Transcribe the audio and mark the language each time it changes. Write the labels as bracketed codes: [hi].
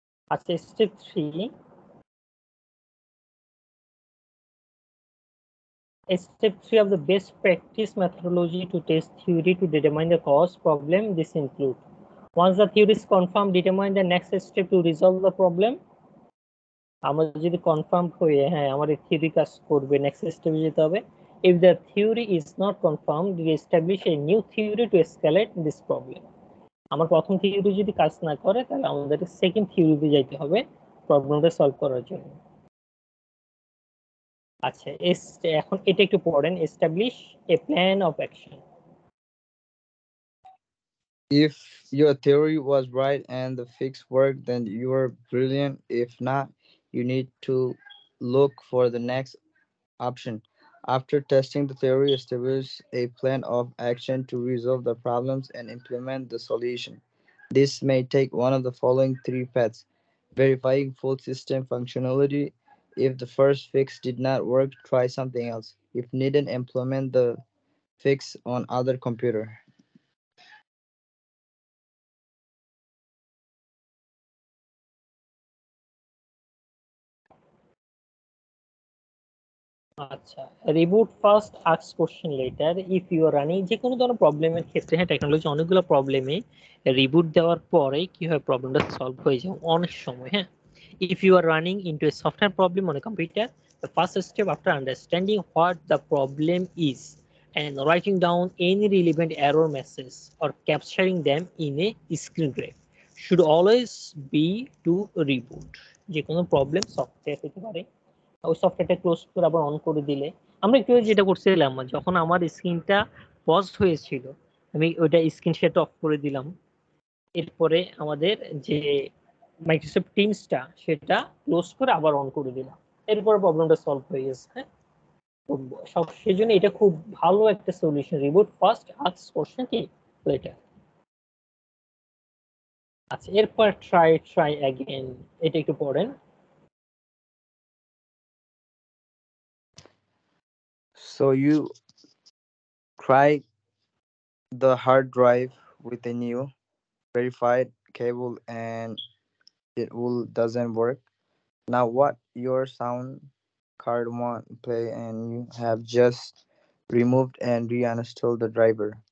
[en] আচ্ছা step 3, step 3 of the best practice methodology to test theory to determine the cause problem. This include, once the theory is confirmed, determine the next step to resolve the problem. [bn] আমরা যদি confirm হয়ে হ্যাঁ আমাদের theory কাজ করবে, next স্টেপে যেতে হবে। [en] if the theory is not confirmed, establish a new theory to escalate this problem. [bn] আমার প্রথম থিওরি যদি কাজ না করে, তাহলে আমাদের সেকেন্ড থিওরিতে যাইতে হবে প্রবলেমটা সলভ করার জন্য। আচ্ছা এখন এটা একটু পড়েন, [en] establish a plan of action. If your theory was right and the fix worked, then you are brilliant. If not, you need to look for the next option. After testing the theory, establish a plan of action to resolve the problems and implement the solution. This may take one of the following three paths. Verifying full system functionality. If the first fix did not work, try something else. If needed, implement the fix on other computer. আচ্ছা, reboot first ask question later if you are running. [bn] যে কোনো ধরনের প্রবলেমের ক্ষেত্রে, হ্যাঁ, technology অনেকগুলো প্রবলেমে reboot দেওয়ার পরে কি হয়, প্রবলেমটা সলভ হয়ে যায় অনেক সময়। [en] হ্যাঁ, if you are running into a software problem on a computer, the first step after understanding what the problem is and writing down any relevant error message or capturing them in a screen grab should always be to reboot। [bn] যে কোনো problem software হতে পারে, ওই সফটওয়্যারটা close করে আবার on করে দিলে, আমরা একটু যেটা করছিলাম, যখন আমার স্ক্রিনটা পজ হয়েছিল আমি ওইটা স্ক্রিন শেয়ারটা অফ করে দিলাম, এরপরে আমাদের যে মাইক্রোসফট টিমসটা সেটা ক্লোজ করে আবার অন করে দিলাম, এরপরে প্রবলেমটা সলভ হয়ে গেছে। হ্যাঁ, তো সব সেজন্য এটা খুব ভালো একটা solution, [en] Reboot first ask question কি later. [bn] আচ্ছা, এরপর ট্রাই অ্যাগেন, এটা একটু পড়েন। [en] So you try the hard drive with a new verified cable and it will doesn't work. Now what your sound card won't play and you have just removed and reinstalled the driver.